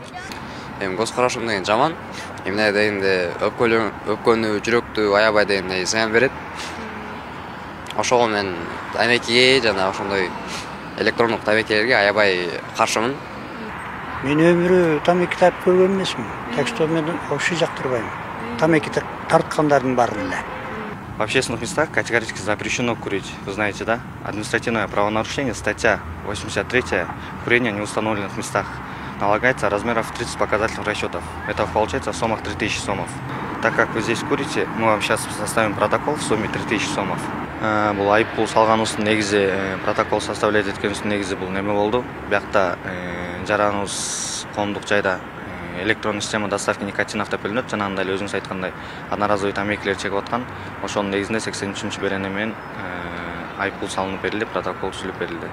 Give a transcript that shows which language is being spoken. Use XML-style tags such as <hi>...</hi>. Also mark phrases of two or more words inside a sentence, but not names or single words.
<ky>Эми көз карашым деген жаман. Эмне дегенде өпкөнү, жүрөктү аябай дегенде зыян берет. Ошого мен тамекиге жана ошондой электрондук тамекилерге аябай каршымын. Мен өмүрү тамеки тартып көргөн эмесмин.</ky> <ru>Так что</ru> <ky>мен вообще жактырбайм. Тамеки тарткандардын баарын эле.</ky> <ru>В общественных местах категорически запрещено курить. Вы знаете, да? Административное правонарушение, статья 83, курение в неустановленных местах. Налагается размеров 30 показательных расчетов. Это получается в сомах 3000 сомов. Так как вы здесь курите, мы вам сейчас составим протокол в сумме 3000 сомов.</ru> <ky>Бул айып пул салганыбыздын негизи</ky> <ru>протокол составлять</ru> <ky>эткенибиздин негизи бул неме болду. Биякта жараныбыз коомдук жайда электрондук</ky> <ru>система доставки никотин</ru> <ky>автопулемет жанагындай эле өзүңүз айткандай одноразовый тамекилер чегип аткан. Ошонун негизинде 83 берене менен айып пул салынып берилди, протокол түзүлүп берилди.</ky>